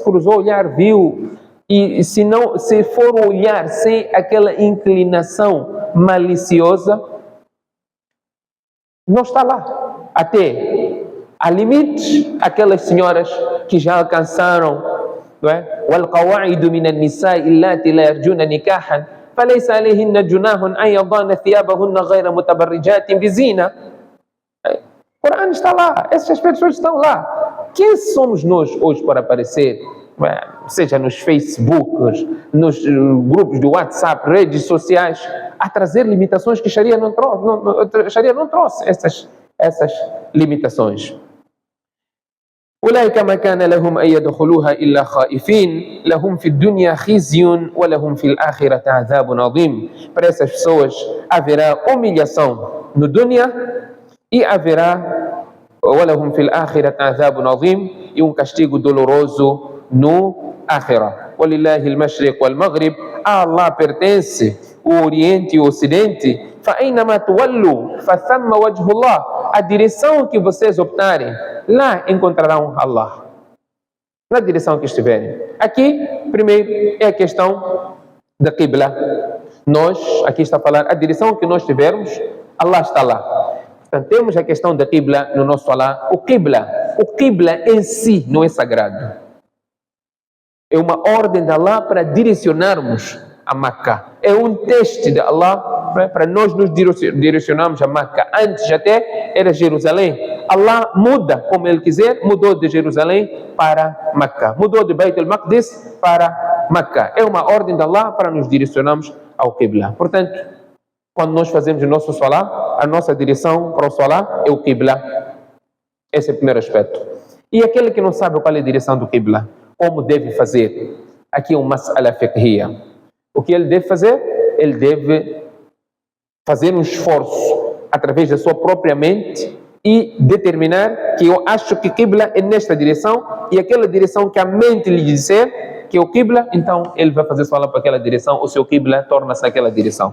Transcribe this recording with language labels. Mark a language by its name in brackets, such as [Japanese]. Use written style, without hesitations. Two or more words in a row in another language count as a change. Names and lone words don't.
[Portuguese] Cruzou o olhar, viu, e se for olhar sem aquela inclinação maliciosa, não está lá. Até há limites, aquelas senhoras que já alcançaram, não é? [Arabic] وَالْقَوَاعِدُ مِنَ النِّسَاءِ اللَّاتِي لَا يَرْجُونَ نِكَاحًا فَلَيْسَ عَلَيْهِنَّ جُنَاحٌ أَنْ يَضَعْنَ ثِيَابَهُنَّ غَيْرَ مُتَبَرِّجَاتٍ بِزِينَةٍ. [Portuguese] O Corão está lá, essas pessoas estão lá. Quem somos nós hoje para aparecer, seja nos Facebooks, nos grupos do WhatsApp, redes sociais, a trazer limitações que a Sharia não trouxe? Sharia não trouxe essas limitações. [Arabic] أولئك ما كان لهم أن يدخلوها إلا خائفين لهم في الدنيا خزي ولهم في الآخرة عذاب عظيم. [Portuguese] Para essas pessoas haverá humilhação no dunya e haverá [Arabic] ولهم في الآخرة عذاب عظيم [Portuguese] e castigo doloroso no آخرة. [Arabic] ولله المشرق والمغرب. [Portuguese] A Allah pertence o Oriente e o Ocidente. [Arabic] فأينما تولوا فثم وجه الله. [Portuguese] A direção que vocês optarem, lá encontrarão Allah. Na direção que estiverem. Aqui, primeiro, é a questão da Qibla. Nós, aqui está a falar, a direção que nós tivermos, Allah está lá. Portanto, temos a questão da Qibla no nosso falar. O Qibla em si não é sagrado. É uma ordem de Allah para direcionarmos a Meca. É um teste de Allah para nós nos direcionarmos a Meca. Antes até era Jerusalém. Allah muda como Ele quiser, mudou de Jerusalém para Meca. Mudou de Beit al-Maqdis para Meca. É uma ordem de Allah para nos direcionarmos ao Qibla. Portanto, quando nós fazemos o nosso Salah, a nossa direção para o Salah é o Qibla. Esse é o primeiro aspecto. E aquele que não sabe qual é a direção do Qibla, como deve fazer? Aqui é uma [Arabic] مسألة فقهية. [Portuguese] O que ele deve fazer? Ele deve fazer um esforço através da sua própria mente e determinar que eu acho que Qibla é nesta direção e aquela direção que a mente lhe disser que é o Qibla, então ele vai fazer Salah para aquela direção, o seu Qibla torna-se aquela direção.